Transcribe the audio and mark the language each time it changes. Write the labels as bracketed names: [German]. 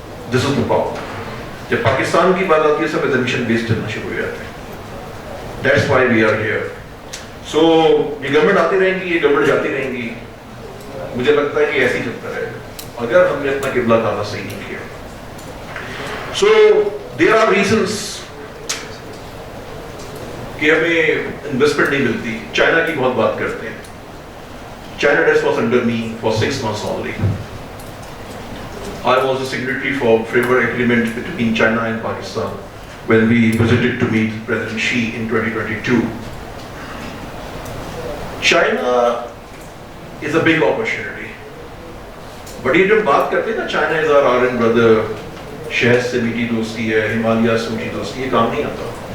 [English] This is the power. [Urdu] جب پاکستان کی بات آتی ہے سب [English] assumption based [Urdu] کرنا شروع ہو جاتے ہیں. [English] That's why we are here. [Urdu] So یہ گورنمنٹ آتی رہیں گی, یہ گورنمنٹ جاتی رہیں گی. مجھے لگتا ہے کہ ایسے ہی چلتا رہے گا اگر ہم نے اپنا قبلہ کعبہ صحیح نہیں کیا. [English] So there are reasons [Urdu] کہ ہمیں انویسٹمنٹ نہیں ملتی. چائنا کی بہت بات کرتے ہیں. [English] China Desk was under me for 6 months only. I was the secretary for framework agreement between China and Pakistan when we visited to meet President Xi in 2022. China is a big opportunity. [Urdu] But یہ جب بات کرتے ہیں نا [English] China is our iron brother, [Urdu] شہد سے میٹھی دوستی ہے, ہمالیہ سے میٹھی دوستی, یہ کام نہیں آتا.